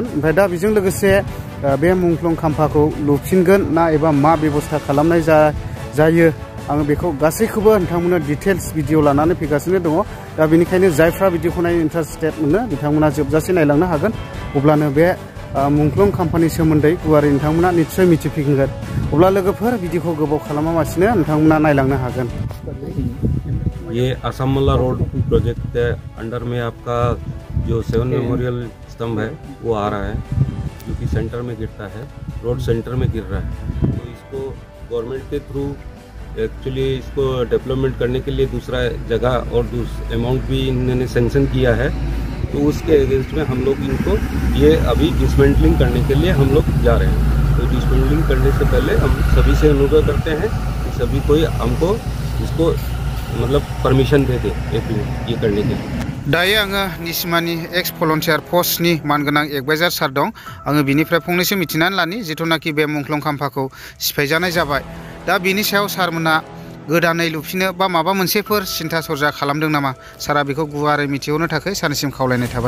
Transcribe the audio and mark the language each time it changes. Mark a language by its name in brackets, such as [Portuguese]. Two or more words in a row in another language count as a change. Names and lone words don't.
[Bodo] ओमफ्राय दा बेजों लोगोसे बे मुंख्लं खाम्फाखौ लुफिनगोन ना एबा मा बेबस्था खालामनाय जायो आङो बेखौ गासैखौबो नोंथांमोननो [English] details video [Bodo] लानानै फैगासिनो दङ। दा बेनिखायनो जायफ्रा भिडिअखौ नायनो इन्टारेस्टेड मोनो बिथांमोना जोबजासे नायलांनो हागोन। अब्लानो बे मुंख्लं खाम्फानि सोमोन्दै गुवारै नोंथांमोना निस्सय मिथिफिनगोन। अब्ला लोगोफोर भिडिअखौ गोबाव खालामालासिनो नोंथांमोना नायलांनो हागोन। [Hindi] ये आसामाला [English] road project [Hindi] के अंडर में आपका जो 7 मेमोरियल स्तंभ है वो आ रहा है, जो कि सेंटर में गिरता है, रोड सेंटर में गिर रहा है। तो इसको गवर्नमेंट के थ्रू एक्चुअली इसको डेवलपमेंट करने के लिए दूसरा जगह और अमाउंट भी इन्होंने सेंक्शन किया है। तो उसके अगेंस्ट में हम लोग इनको ये अभी डिसमेंटलिंग करने के लिए हम लोग जा रहे हैं। तो डिसमेंटलिंग करने से पहले हम सभी से अनुरोध करते हैं कि सभी कोई हमको इसको मतलब परमिशन दे दे ये करने के लिए। [Bodo] दायो आङो निसिमानि [English] ex volunteer [Bodo] फर्सनि मानगोनां एडभाइजार सार दं। आङो बिनिफ्राय फंनैसो मिथिनानै लानि जिथुनाखि बे मुंख्लं खाम्फाखौ सिफायजानाय जाबाय। दा बिनि सायाव सारमोना गोदानै लुफिनो बा माबा मोनसेफोर सिन्था सरजा खालामदों नामा? सारा बेखौ गुवारै मिथिहरनो थाखाय सारनिसिम खावलायनाय थाबाय।